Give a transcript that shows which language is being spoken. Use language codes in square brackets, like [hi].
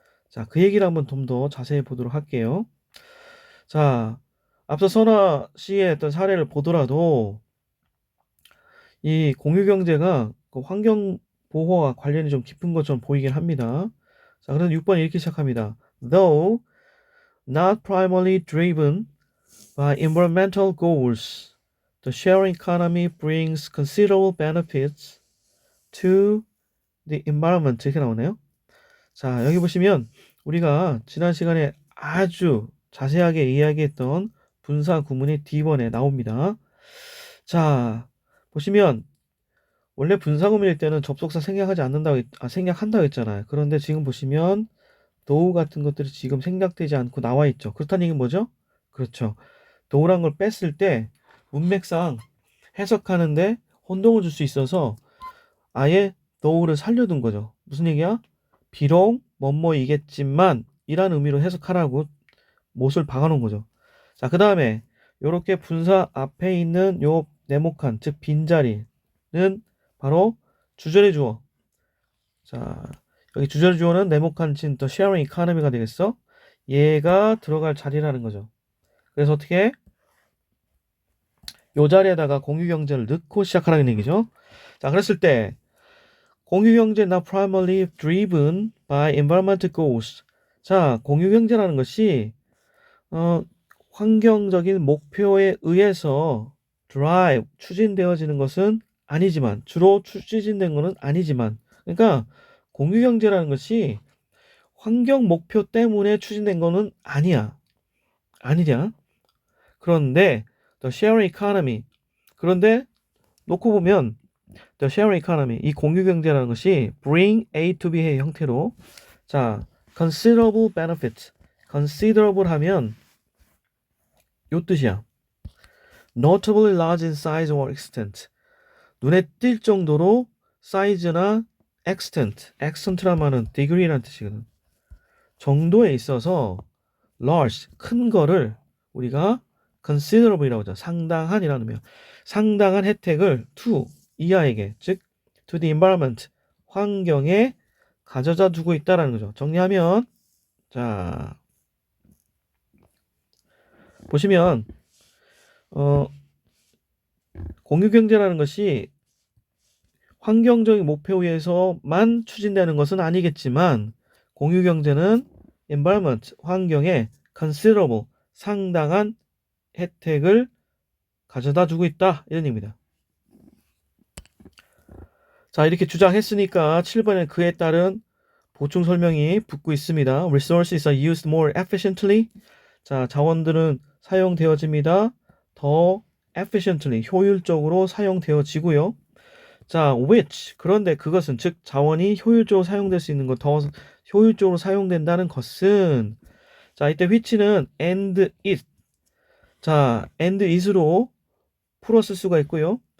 [ko] 자, 그 얘기를 한번 좀 더 자세히 보도록 할게요. 자, 앞서 선아 씨의 어떤 사례를 보더라도 이 공유경제가 그 환경 보호와 관련이 좀 깊은 것처럼 보이긴 합니다. 자, 그래서 6번 이렇게 시작합니다. [en] Though not primarily driven by environmental goals, the sharing economy brings considerable benefits to the environment. [ko] 이렇게 나오네요. 자, 여기 보시면 우리가 지난 시간에 아주 자세하게 이야기했던 분사 구문이 D번에 나옵니다. 자, 보시면 원래 분사 구문일 때는 접속사 생략한다고 했잖아요. 그런데 지금 보시면 도우 같은 것들이 지금 생략되지 않고 나와 있죠. 그렇다는 얘기는 뭐죠? 그렇죠. 도우란 걸 뺐을 때 문맥상 해석하는데 혼동을 줄 수 있어서 아예 도우를 살려둔 거죠. 무슨 얘기야? 비록 뭐뭐이겠지만 이란 의미로 해석하라고 못을 박아놓은 거죠. 자, 그 다음에 요렇게 분사 앞에 있는 요 네모칸, 즉 빈자리는 바로 주절의 주어. 자, 여기 주절의 주어는 네모칸 친 더 [en] sharing economy [ko] 가 되겠어? 얘가 들어갈 자리라는 거죠. 그래서 어떻게? 요 자리에다가 공유경제를 넣고 시작하라는 얘기죠. 자, 그랬을 때 공유경제 [en] now primarily driven by environmental goals. [ko] 자, 공유경제라는 것이 환경적인 목표에 의해서 drive, 추진되어지는 것은 아니지만, 주로 추진된 것은 아니지만, 그러니까 공유경제라는 것이 환경 목표 때문에 추진된 것은 아니야. 아니냐? 그런데 [en] the sharing economy, [ko] 그런데 놓고 보면 the sharing economy, 이 공유경제라는 것이 [en] bring A to B [ko] 의 형태로, 자, [en] considerable benefit, [ko] considerable 하면 요 뜻이야. [en] notably large in size or extent. [ko] 눈에 띌 정도로 사이즈나 extent란 말은 degree라는 뜻이거든. 정도에 있어서 large, 큰 거를 우리가 considerable이라고 하죠. 상당한이라는 의미야. 상당한 혜택을 to, 이하에게, 즉 [en] to the environment, [ko] 환경에 가져다 두고 있다라는 거죠. 정리하면, 자, 보시면 공유경제라는 것이 환경적인 목표에 의해서만 추진되는 것은 아니겠지만, 공유경제는 environment, 환경에 considerable, 상당한 혜택을 가져다 주고 있다, 이런 의미입니다. 자, 이렇게 주장했으니까 7번에 그에 따른 보충 설명이 붙고 있습니다. [en] Resources are used more efficiently. [ko] 자, 자원들은 사용되어집니다. 더 efficiently, 효율적으로 사용되어지고요. 자, which, 그런데 그것은, 즉 자원이 효율적으로 사용될 수 있는 것, 더 효율적으로 사용된다는 것은, 자, 이때 which는 [en] and it, [ko] 자, and it으로 풀었을 수가 있고요.